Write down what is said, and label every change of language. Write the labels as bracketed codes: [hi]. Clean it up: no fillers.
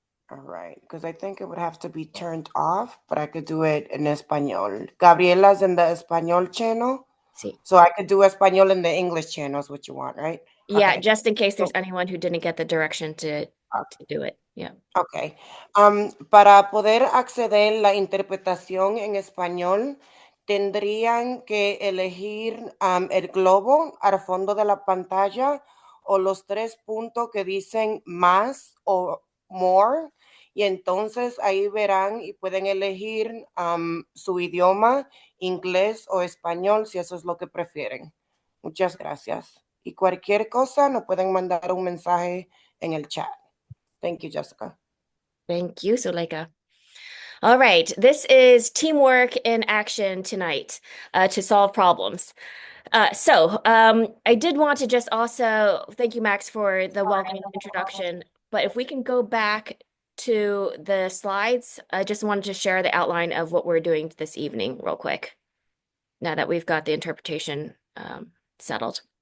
[en] All right. Because I think it would have to be turned off, but I could do it in Espanol. Gabriela's in the Espanol channel. [es] Sí. [en] So I could do Espanol in the English channel is what you want, right? Yeah, Okay. just in case there's So, anyone who didn't get the direction to do it. Yeah. ok. [es] Para poder acceder la interpretación en español, tendrían que elegir el globo al fondo de la pantalla o los tres puntos que dicen más o more. Y entonces ahí verán y pueden elegir su idioma, inglés o español, si eso es lo que prefieren. Muchas gracias. Y cualquier cosa, nos pueden mandar un mensaje en el chat. [en] Thank you, Jessica. Thank you, Suleika. All right, this is teamwork in action tonight to solve problems. I did want to just also thank you, Max, for the welcoming introduction. But if we can go back to the slides, I just wanted to share the outline of what we're doing this evening real quick, now that we've got the interpretation settled.